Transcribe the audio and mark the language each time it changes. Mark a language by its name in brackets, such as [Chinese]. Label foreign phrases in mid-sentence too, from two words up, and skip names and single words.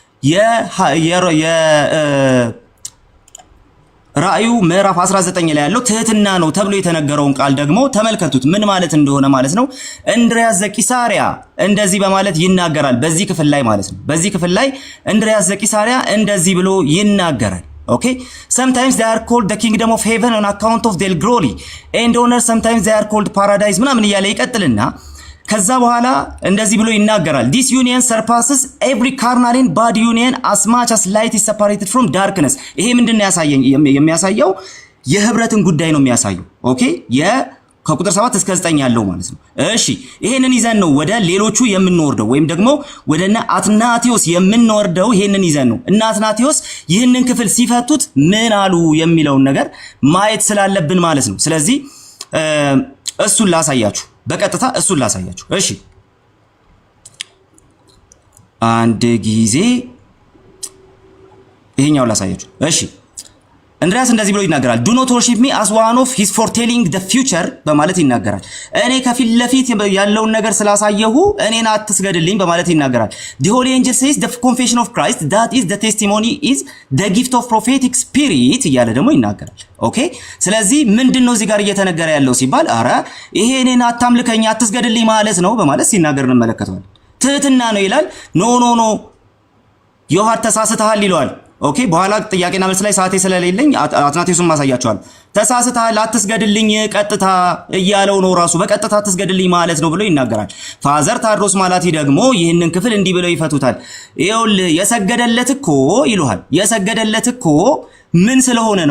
[Amharic] ራእዩ ምዕራፍ 19 ላይ ያለው ትህትና ነው ተብሎ የተነገረውን ቃል ደግሞ ተመልከቱት ምን ማለት እንደሆነ ማለት ነው። እንድርያስ ዘቂሳሪያ እንደዚህ በማለት ይናገራል በዚህ ክፍል ላይ ማለት ነው። በዚህ ክፍል ላይ እንድርያስ ዘቂሳሪያ እንደዚህ ብሎ ይናገራል። [English] Okay, sometimes they are called the kingdom of heaven on account of their glory and honor, sometimes they are called paradise [Amharic] ምናምን እያለ ይቀጥልና ከዛ በኋላ እንደዚህ ብሎ ይናገራል። [English] This union surpasses every carnal and bad union as much as light is separated from darkness። [Amharic] ይሄ ምንድነው የሚያሳየው? የህብረትን ጉዳይ ነው የሚያሳየው። ኦኬ ከቁጥር 7 እስከ 9 ያለው ማለት ነው። እሺ ይሄንን ይዘን ነው ወደ ሌሎቹ የምንወርደው ወይም ደግሞ ወደና አትናቴዎስ የምንወርደው። ይሄንን ይዘን ነው እና አትናቴዎስ ይህንን ክፍል ሲፈቱት ምን አሉ የሚለውን ነገር ማየት ስላለብን ማለት ነው። ስለዚህ እሱን ላሳያችሁ በቀጥታ እሱን ላሳያችሁ። እሺ አንድ ጊዜ ይሄኛው ላሳያችሁ። እሺ እንድሪያስ እንደዚህ ብሎ ይናገራል። [English] do not worship me as one of his foretelling the future [Amharic] በማለት ይናገራል። እኔ ከፊት ለፊት ያለውን ነገር ስላሳየሁ እኔን አትስገድልኝ በማለት ይናገራል። [English] the holy angel says the confession of Christ that is the testimony is the gift of prophetic spirit እያለ [Amharic] ደግሞ ይናገራል። ኦኬ ስለዚህ ምንድነው እዚህ ጋር እየተነገረ ያለው ሲባል አረ ይሄ እኔን አታምልከኝ አትስገድልኝ ማለት ነው በማለት ሲናገር እንመለከተዋለን። ትህትና ነው ይላል። ኖ ዮሐድ ተሳስተሃል ይለዋል። ኦኬ በኋላ ጥያቄና መልስ ላይ ሰዓቴ ስለሌለኝ አትናቴዎስን ማሳያቸዋል። ተሳስተሃል አትስገድልኝ ቀጥታ እያለው ነው ራሱ በቀጥታ አትስገድልኝ ማለት ነው ብሎ ይናገራል። ፋዘር ታድሮስ ማላቲ ደግሞ ይህንን ክፍል እንዲህ ብለው ይፈቱታል። ይኸውልህ የሰገደለት እኮ ይሉሃል። የሰገደለት እኮ ምን ስለሆነ ነው?